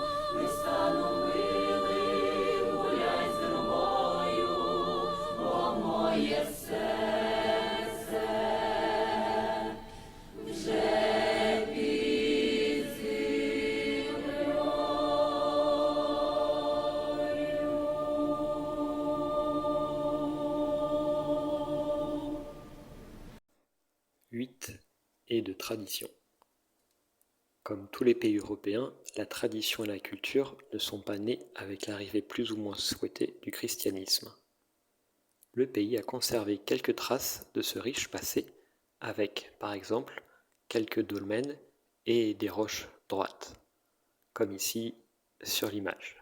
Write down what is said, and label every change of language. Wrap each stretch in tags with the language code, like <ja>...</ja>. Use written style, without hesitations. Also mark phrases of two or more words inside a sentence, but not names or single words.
<uk>Не стану, милий, гуляй з другою, бо моє серце вже під землею.</uk> <fr>8. Et de tradition. Comme tous les pays européens, la tradition et la culture ne sont pas nées avec l'arrivée plus ou moins souhaitée du christianisme. Le pays a conservé quelques traces de ce riche passé, avec, par exemple, quelques dolmens et des roches droites, comme ici sur l'image.</fr>